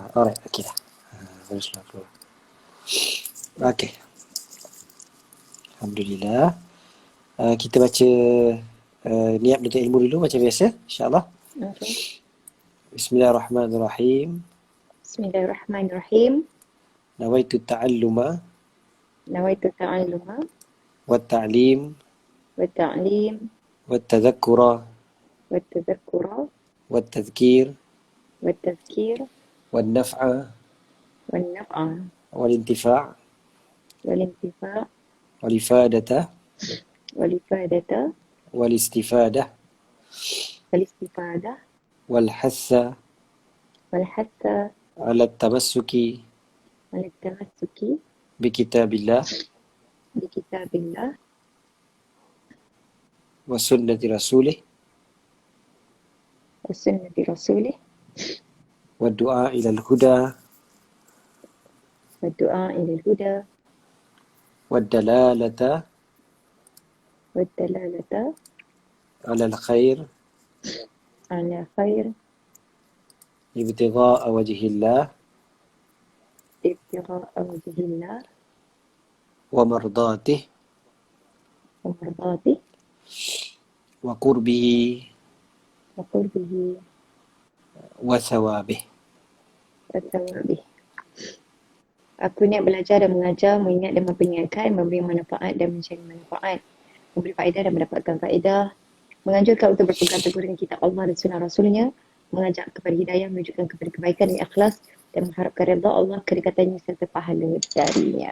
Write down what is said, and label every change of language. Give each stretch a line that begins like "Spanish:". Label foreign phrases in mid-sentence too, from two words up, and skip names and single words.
Malay: Alright, okey dah. Terus keluar. Okey. Alhamdulillah. Kita baca niat menuntut ilmu dulu macam biasa,
Arabic: إن شاء الله.
Malay: Okay. Bismillahirrahmanirrahim. Bismillahirrahmanirrahim.
Arabic: نويت تعلم نويت تعلم وتعليم وتعليم وتذكر وتذكر وتذكير وتذكير ونفع ونفع والانتفاع' والانتفاع' والإفادة والإفادة والاستفادة والاستفادة والحث والحث على التمسك والتمسك بكتاب الله بكتاب الله وسنة رسوله وسنة رسوله والدعاء إلى الهدى والدعاء إلى الهدى والدلالة والدلالة على الخير على خير ابتغاء وجه الله ابتغاء وجه الله ومرضاته ومرضاة وقربه وقربه وثوابه. وثوابه.
Malay: Aku niat belajar dan mengajar, mengingat dan memperingatkan, memberi manfaat dan mencari manfaat, memberi faedah dan mendapatkan faedah, menganjurkan untuk berpegang teguh dengan kitab Allah dan sunnah Rasulnya, mengajak kepada hidayah, menunjukkan kepada kebaikan dan ikhlas, dan mengharapkan redha Allah, kedekatannya serta pahala darinya.